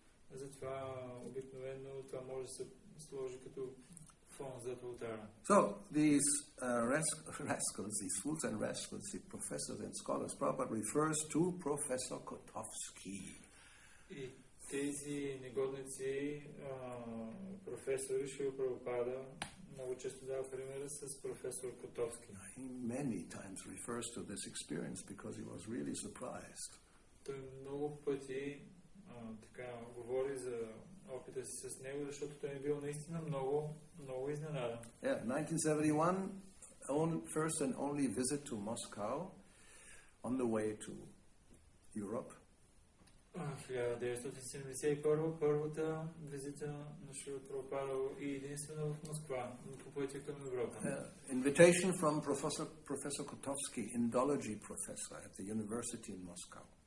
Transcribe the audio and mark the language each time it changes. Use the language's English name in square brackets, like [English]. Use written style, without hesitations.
[Bulgarian] Затова обикновено това може да се сложи като фон зад ултара. [English] So these rascals, these fools and rascals, the professors and scholars, Prabhupada refers to Professor Kotovsky. [Bulgarian] И тези негодници, професори, Шрила Прабхупада много често дава примера с професор Котовски. [English] He many times refers to this experience because he was really surprised. [Bulgarian] Той много пъти така говори за опита си с него, защото той е бил наистина много изненадан. [English] Yeah, 1971, first and only visit to Moscow on the way to Europe. [Bulgarian] 1971 първата визита на Шрила Прабхупада и единствено в Москва, по пътя към Европа. [English] Invitation from Professor Kotovsky, Indology professor at the university in Moscow.